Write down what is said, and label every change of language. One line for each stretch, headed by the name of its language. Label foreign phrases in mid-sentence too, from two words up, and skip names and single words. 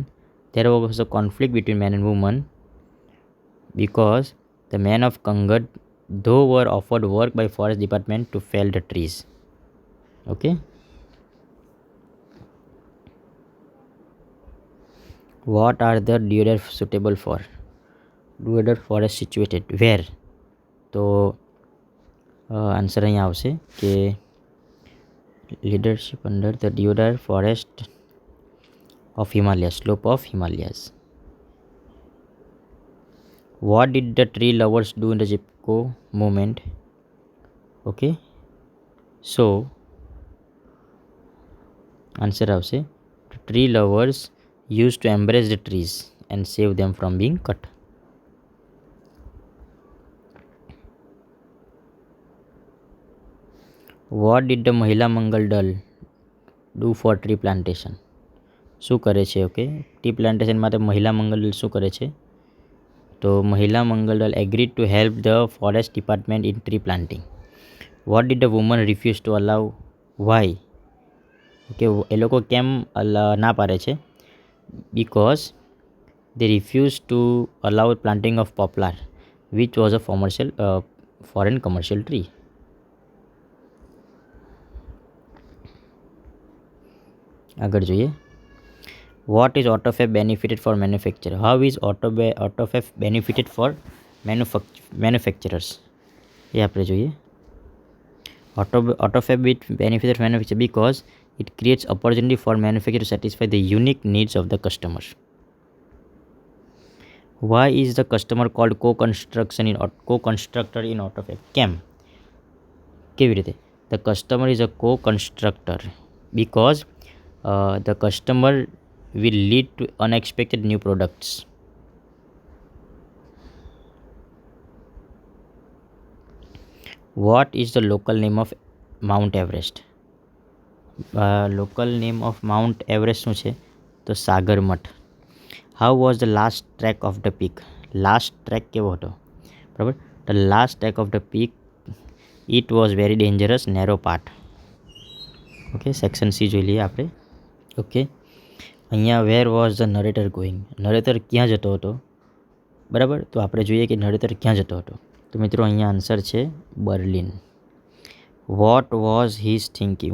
English: There was a conflict between man and woman because the men of Kangad though were offered work by forest department to fell the trees. Okay. What are the deodar suitable for? Deodar forest situated where?
Gujarati: તો આન્સર અહીંયા આવશે કે
English: leadership under the deodar forest of Himalayas, slope of Himalayas. What did the tree lovers do in the Chipko movement? Okay. So answer
Gujarati: આવશે.
English: Tree lovers used to embrace the trees and save them from being cut. What did the Mahila Mangal Dal do for tree plantation?
Gujarati: શું કરે છે? ઓકે.
English: tree plantation
Gujarati: માટે મહિલા મંગલ દળ શું કરે છે? તો મહિલા મંગલ દળ
English: agreed to help the forest department in tree planting. What did the women refuse to allow? Why?
Gujarati: ઓકે. એ લોકો કેમ ના પાડે છે?
English: બિકોઝ they refused to allow planting of poplar, which was a foreign commercial tree.
Gujarati: આગળ જોઈએ.
English: What is AutoFab benefited for manufacturer? How is AutoFab benefited for manufacturers?
Gujarati: એ આપણે જોઈએ.
English: AutoFab benefited for manufacturer because It creates opportunity for manufacturer to satisfy the unique needs of the customers. Why is the customer called co-constructor in AutoCAD?
Gujarati: કેમ? કેવી રીતે?
English: The customer is a co-constructor because the customer will lead to unexpected new products. What is the local name of Mount Everest? Local name of Mount Everest
Gujarati: શું છે? તો સાગરમઠ.
English: How was the last track of the peak? Last track
Gujarati: કેવો હતો? બરાબર.
English: The last track of the peak, it was very dangerous narrow part.
Gujarati: ઓકે,
English: section C
Gujarati: જોઈ લઈએ આપણે. ઓકે, અહીંયા
English: where was the narrator going?
Gujarati: નરેટર ક્યાં જતો હતો? બરાબર, તો આપણે જોઈએ કે નરેટર ક્યાં જતો હતો. તો મિત્રો અહીંયા આન્સર છે બર્લિન.
English: what was his thinking?